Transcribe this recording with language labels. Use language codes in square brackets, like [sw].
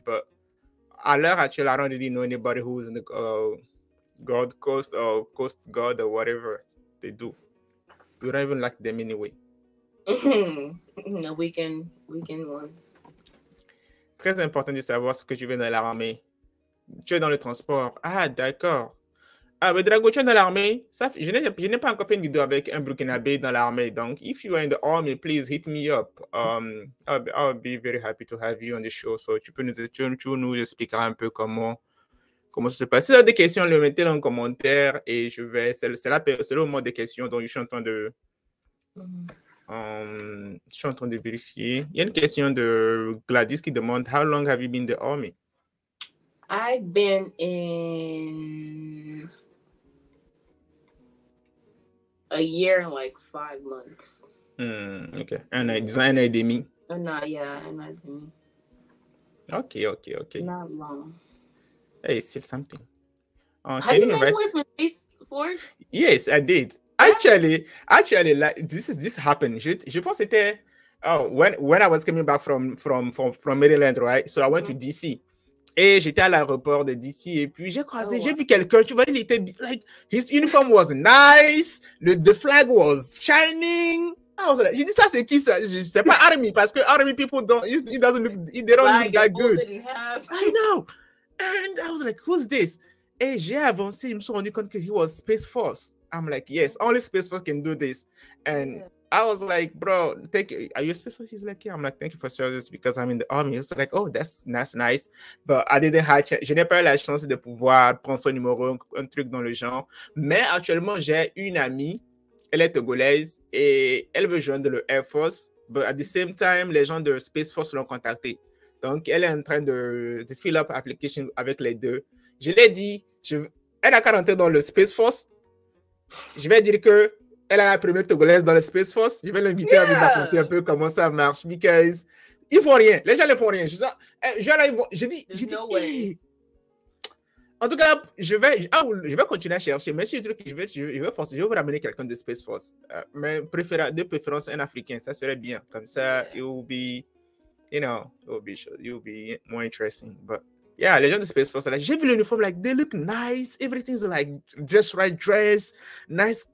[en] But [fr] à l'heure actuelle, [en] I don't really know anybody who's in the Guard Coast or Coast Guard or whatever they do. We don't even like them anyway. No, weekend ones. [fr] Très important de savoir ce que tu veux dans l'armée. Tu es dans le transport. Ah, d'accord. Ah, mais Drago, tu es dans l'armée. Je n'ai pas encore fait une vidéo avec un Burkinabé dans l'armée. [en] Donc, if you are in the army, please hit me up. I'll be very happy to have you on the show. [fr] So, tu nous expliqueras un peu comment ça se passe. Si vous avez des questions, le mettez dans le commentaire et c'est le moment des questions dont je suis en train de vérifier. Il y a une question de Gladys qui demande [en] How long have you been in the army? I've been in a year and like 5 months. [fr] Okay. Un an et demi. Un an et demi. [en] Okay. Not long. Hey, still something. Have you been away from Space Force? Yes, I did. Actually, like this happened. [fr] Je pense que c'était [en] when I was coming back from Maryland, right? So I went to DC. [fr] Et j'étais à l'aéroport de DC et puis j'ai vu quelqu'un, tu vois, il était [en] like his uniform was nice, the flag was shining. [fr] J'ai dit ça, c'est qui ça? C'est pas Army, parce que [en] Army people don't, it doesn't look, they don't look that good. I know. And I was like, who's this? [fr] Et j'ai avancé, je me suis rendu compte que [en] he was Space Force. I'm like, yes, only Space Force can do this. And I was like, bro, are you a Space Force? He's like, yeah. I'm like, thank you for service because I'm in the Army. It's like, oh, that's nice. But I didn't have, [fr] je n'ai pas eu la chance de pouvoir prendre son numéro, un truc dans le genre. Mais actuellement, j'ai une amie, elle est togolaise et elle veut joindre le Air Force. [en] But at the same time, [fr] les gens de Space Force l'ont contacté. Donc, elle est en train de [en] fill up application [fr] avec les deux. Je l'ai dit, elle a qu'à rentrer dans le Space Force. Je vais dire que elle est la première togolaise dans le Space Force. Je vais l'inviter à me raconter un peu comment ça marche. Because ils font rien. Les gens ne font rien. Je dis, hey. En tout cas, je vais continuer à chercher. Mais si je vais vous ramener quelqu'un de Space Force. Mais de préférence un Africain. Ça serait bien. Comme ça, [en] it will be, it will be more interesting. [fr] But yeah, les gens de Space Force, like, j'ai vu l'uniforme, like, [en] they look nice. Everything's like just right dress, nice.